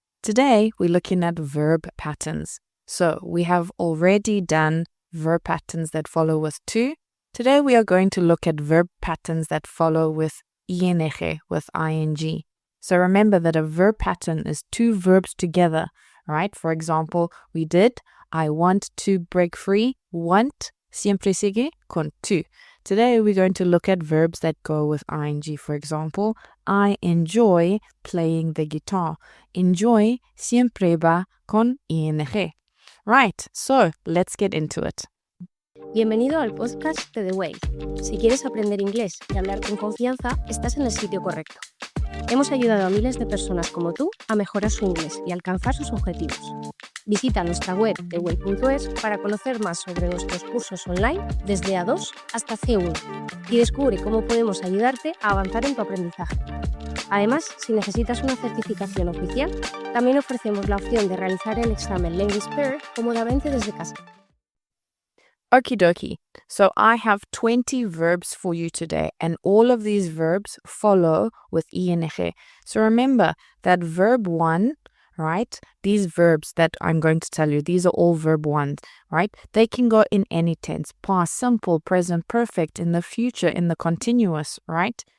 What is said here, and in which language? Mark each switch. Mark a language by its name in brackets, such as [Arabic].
[English] Today, we're looking at verb patterns. So we have already done verb patterns that follow with to. Today, we are going to look at verb patterns that follow with ing, with ing. So remember that a verb pattern is two verbs together, right? For example, we did I want to break free. [Spanish] Want siempre sigue con to. [English] Today, we're going to look at verbs that go with ing. For example, I enjoy playing the guitar. Enjoy [Spanish] siempre va con [English] ing. Right, so let's get into it. [Spanish] Bienvenido al podcast de The Way. Si quieres aprender inglés y hablar con confianza, estás en el sitio correcto. Hemos ayudado a miles de personas como tú a mejorar su inglés y alcanzar sus objetivos. Visita nuestra web theway.es para conocer más sobre nuestros cursos online desde A2 hasta C1 y descubre cómo podemos ayudarte a avanzar en tu aprendizaje. Además, si necesitas una certificación oficial, también ofrecemos la opción de realizar el examen Language Pair cómodamente desde casa. [English] Okie dokie. So I have 20 verbs for you today, and all of these verbs follow with ing. So remember that verb 1, right? These verbs that I'm going to tell you, these are all verb 1s, right? They can go in any tense, past, simple, present, perfect, in the future, in the continuous, right?